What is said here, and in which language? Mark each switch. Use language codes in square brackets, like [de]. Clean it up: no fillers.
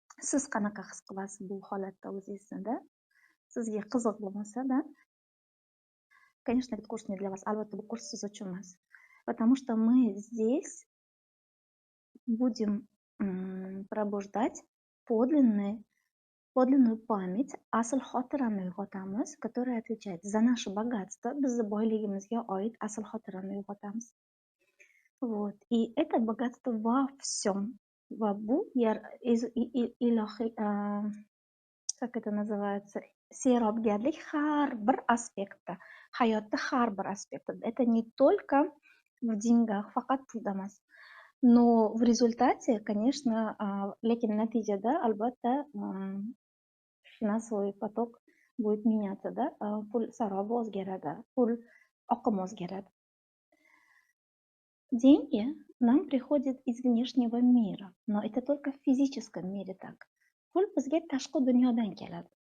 [uz] Siz qanaqa his qilasiz bu holatda o'zingizni? Sizga qiziq bo'lmasa-da, [ru] конечно, этот курс не для вас. [uz] Albatta, bu kurs siz uchun emas. [ru] Потому что мы здесь будем пробуждать подлинную память, [uz] asl xotirani uyg'otamiz, [ru] которая отвечает за наше богатство, [uz] bizni boyligimizga oid asl xotirani uyg'otamiz. [ru] Вот. И это богатство во всем. [uz] Va bu ilohiy, [ru] как это называется, [uz] serobgarlik har bir aspektda, hayotda har bir aspektda. [ru] Это не только в деньгах, [uz] faqat pulda emas. [ru] Но в результате, конечно, [uz] lekin natijada albatta [ru] финансовый поток будет меняться, да, [uz] pul sarobi o'zgaradi, pul oqimi o'zgaradi. [ru] Деньги нам приходят из внешнего мира, но это только в физическом мире так. [uz] Pul bizga tashqi dunyodan keladi.